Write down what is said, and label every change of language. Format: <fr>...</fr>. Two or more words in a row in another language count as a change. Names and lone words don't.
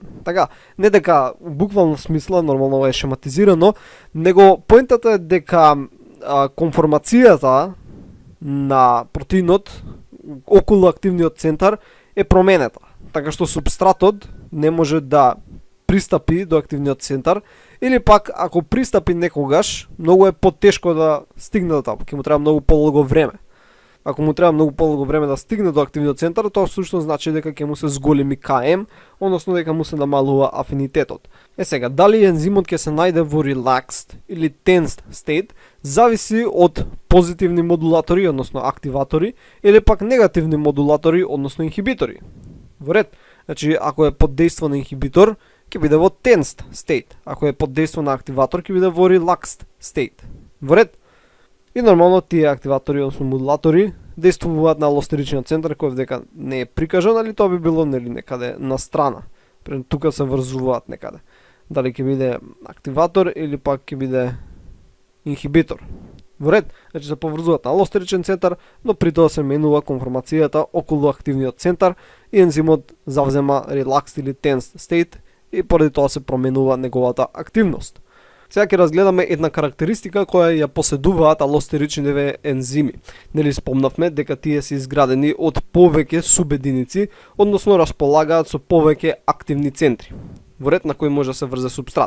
<mk>Така, не дека буквално смисла, нормално е шематизирано, него поентата е дека конформацијата на протеинот околу активниот центар е променета, така што супстратот не може да пристапи до активниот центар, или пак ако пристапи некогаш, многу е потешко да стигне до таму, ќе му треба многу подолго време. Ако му треба многу подолго време да стигне до активниот центар, тоа всушност значи дека ќе му се зголеми КМ, односно дека му се намалува афинитетот. Сега, дали ензимот ќе се најде во relaxed или</mk> <en>tensed state,</en> <mk>зависи од позитивни модулатори, односно активатори, или пак негативни модулатори, односно инхибитори. Во ред, значи ако е под дејство на инхибитор, ќе биде во</mk> <en>tensed state.</en> <mk>Ако е под дејство на активатор, ќе биде во</mk> <en>relaxed state.</en> <mk>Во ред. И нормално тие активатори, односно модулатори, действуваат на алостеричниот центар, кој дека не е прикажан, али тоа би било нели некаде на страна. Тука се врзуваат некаде. Дали ќе биде активатор или пак ќе биде инхибитор. Во ред, значи се поврзуваат на алостеричен центар, но при тоа се менува конформацијата околу активниот центар и ензимот завзема relaxed или</mk> <en>tensed state</en> <mk>и поради тоа се променува неговата активност. Сега ќе разгледаме една карактеристика која ја поседуваат алостеричниве ензими. Нели спомнавме дека тие се изградени од повеќе субединици, односно располагаат со повеќе активни центри, во ред на кој може да се врзе супстрат.</mk>